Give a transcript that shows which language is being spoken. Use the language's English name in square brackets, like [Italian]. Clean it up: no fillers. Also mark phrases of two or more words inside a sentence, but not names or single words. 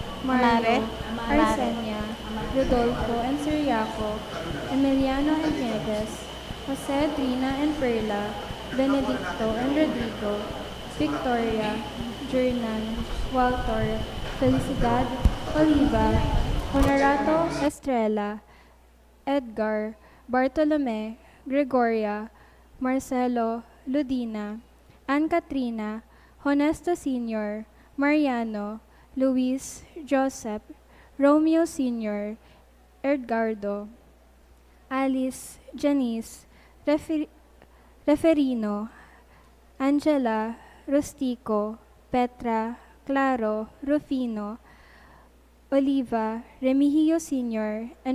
[English] Mario, Arsenia, Rodolfo and Siriaco, Emiliano and Nieves, Jose, Trina and Perla, Benedicto and Rodrigo, Victoria, Jernan, Walter, Felicidad, Oliva, Honorato, Estrella, Edgar, Bartolome, Gregoria, Marcelo, Ludina, Ann Katrina, Honesto Sr., Mariano, Luis, Joseph, Romeo Sr., Edgardo, Alice, Janice, Referino, Angela, Rustico, Petra, Claro, Rufino, Oliva, Remigio Sr., and